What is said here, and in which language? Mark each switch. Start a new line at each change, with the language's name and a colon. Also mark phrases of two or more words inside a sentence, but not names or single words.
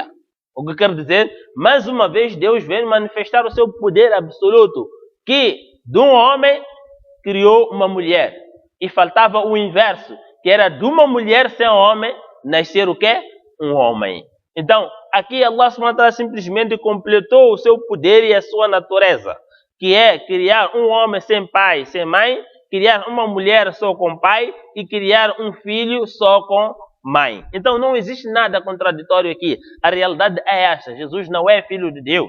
Portuguese: O que quer dizer, mais uma vez, Deus vem manifestar o seu poder absoluto, que de um homem criou uma mulher. E faltava o inverso, que era de uma mulher sem homem, nascer o quê? Um homem. Então, aqui
Arabic: الله سبحانه وتعالى
Portuguese: simplesmente completou o seu poder e a sua natureza, que é criar um homem sem pai, sem mãe, criar uma mulher só com pai e criar um filho só com mãe. Então não existe nada contraditório aqui. A realidade é esta: Jesus não é filho de Deus.